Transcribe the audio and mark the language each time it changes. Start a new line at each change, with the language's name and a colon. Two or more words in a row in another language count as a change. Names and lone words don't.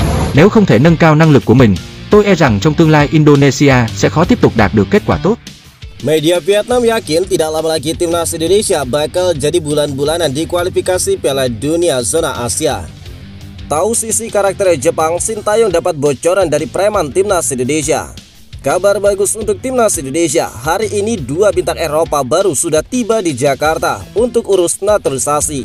Vietnamese: Nếu không thể nâng cao năng lực của mình, tôi e rằng trong tương lai Indonesia sẽ khó tiếp tục đạt được kết quả tốt.
Indonesian: Media Vietnam yakin tidak lama lagi timnas Indonesia bakal jadi bulan-bulanan di kualifikasi Piala Dunia zona Asia. Tahu sisi karakter Jepang, Sintayong dapat bocoran dari preman timnas Indonesia. Kabar bagus untuk timnas Indonesia, hari ini 2 bintang Eropa baru sudah tiba di Jakarta untuk urus naturalisasi.